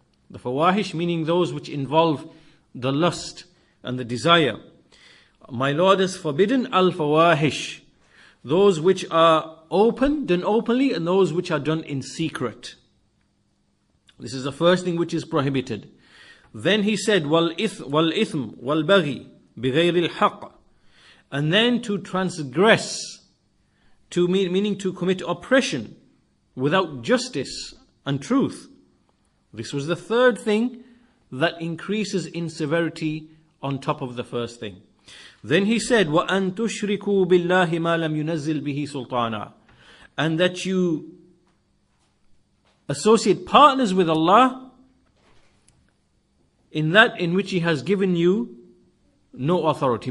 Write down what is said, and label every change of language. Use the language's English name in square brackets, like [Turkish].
[English] The fawahish meaning those which involve the lust and the desire. My Lord has forbidden al-fawahish, those which are done openly, and those which are done in secret. This is the first thing which is prohibited. Then He said, [Arabic] وَالْإِثْمُ وَالْبَغِي بِغَيْرِ الْحَقِّ. [English] And then to transgress, meaning to commit oppression without justice and truth. This was the third thing that increases in severity on top of the first thing. Then he said, [Arabic] وَأَن تُشْرِكُوا بِاللَّهِ مَا لَمْ يُنَزِّلْ بِهِ سُلْطَانًا, [English] and that you associate partners with Allah in that in which He has given you no authority.